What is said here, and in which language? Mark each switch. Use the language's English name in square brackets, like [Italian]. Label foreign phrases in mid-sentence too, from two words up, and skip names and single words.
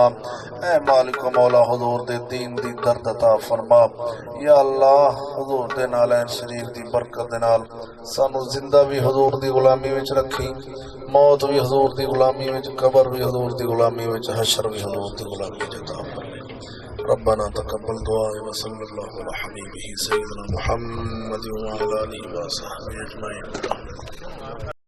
[Punjabi] اے مالک مولا، حضور دے دین دا درد عطا فرما. یا اللہ، حضور دے نال عین شریف دی برکت دے نال سانوں زندہ وی حضور دی غلامی وچ رکھیں، موت وی حضور دی غلامی وچ، قبر وی حضور دی غلامی وچ، حشر وی حضور دی غلامی وچ عطا فرما. [Arabic] ربنا تقبل دعاء وصلى الله على حبيبه سيدنا محمد وعلى آله وصحبه أجمعين.